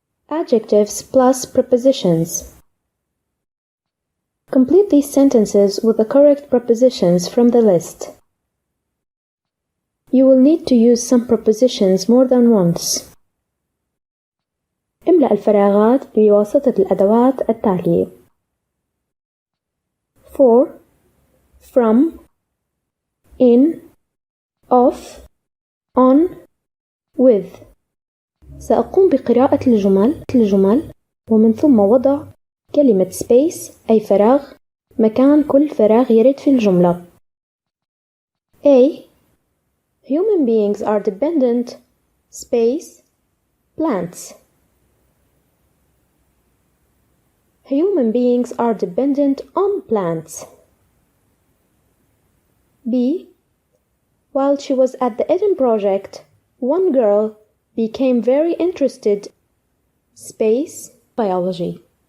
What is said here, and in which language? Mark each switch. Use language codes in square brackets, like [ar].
[en] Adjectives plus prepositions. Complete these sentences with the correct prepositions from the list. You will need to use some prepositions more than once. [ar] املأ الفراغات بواسطة الأدوات التالية. [en] For, from, in, of, on, with. [ar] سأقوم بقراءة الجمل ومن ثم وضع كلمة space أي فراغ مكان كل فراغ يرد في الجملة. [en] A. Human beings are dependent, space, plants. Human beings are dependent on plants. B. While she was at the Eden project, one girl became very interested, space, biology.